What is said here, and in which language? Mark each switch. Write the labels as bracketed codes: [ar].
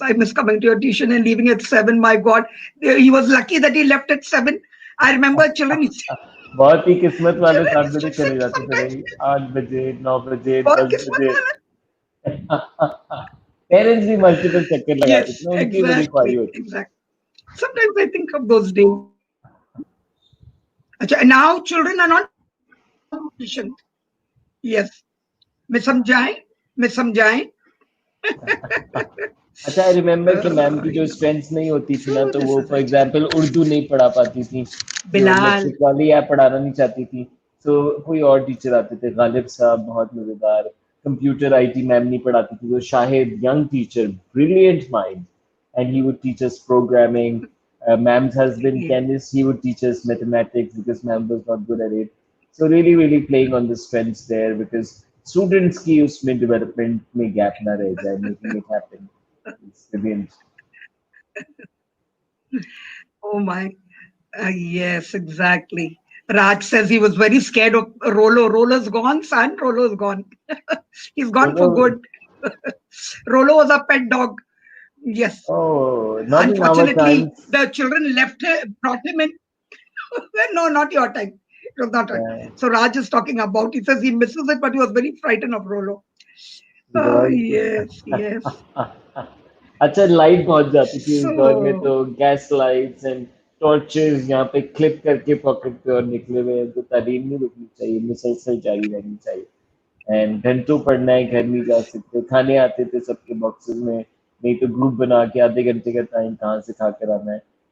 [en] I miss coming to your tuition and leaving at 7. My God. He was lucky that he left at 7. I remember children. [hi] बहुत ही किस्मत वाले 7 बजे चले जाते थे भाई, 8 बजे 9 बजे 10 बजे पेरेंट्स भी मल्टीपल चक्कर लगाते थे, उनकी बड़ी ख्वाहिश होती थी. [en] Sometimes I think of those days. Now children are not tuition. Yes. [hi] मैं समझाएं. अच्छा, [en] I remember [hi] कि मैम की जो स्ट्रेंथ नहीं होती थी ना, तो वो [en] for example [hi] उर्दू नहीं पढ़ा पाती थी, मैट्रिक वाली या पढ़ाना नहीं चाहती थी, तो कोई और टीचर आते थे. गालिब साहब बहुत मजेदार. कंप्यूटर आईटी मैम नहीं पढ़ाती थी, तो Shahid young teacher, [en] Brilliant mind, and he would teach us programming. Ma'am's husband chemist, he would teach us mathematics because ma'am was not good at it. So really playing on the strengths there, because students [hi] की उसमें [en] development में gap [hi] ना रह जाए, [en] making it happen. It's brilliant. Oh my, yes, exactly. Raj says he was very scared of Rolo. Rolo's gone, son. Rolo's gone. He's gone for good. Rolo was a pet dog. Yes. Oh, unfortunately, the children brought him in. No, not your time. It was not right. So Raj is talking about, he says he misses it, but he was very frightened of Rolo. Oh, yes. [hi] अच्छा, light बहुत जाती थी उस दौर में, तो gas lights [en] and torches [hi] यहाँ पे क्लिप करके पॉकेट पे और निकले हुए हैं, तो तालीम नहीं रुकनी चाहिए, मुसलसल जारी रहनी चाहिए. एंड घंटों पढ़ना है, घर नहीं जा सकते. खाने आते थे सबके बॉक्सेस में, नहीं तो ग्रुप बना के आधे घंटे का टाइम कहाँ से खा कर आना है.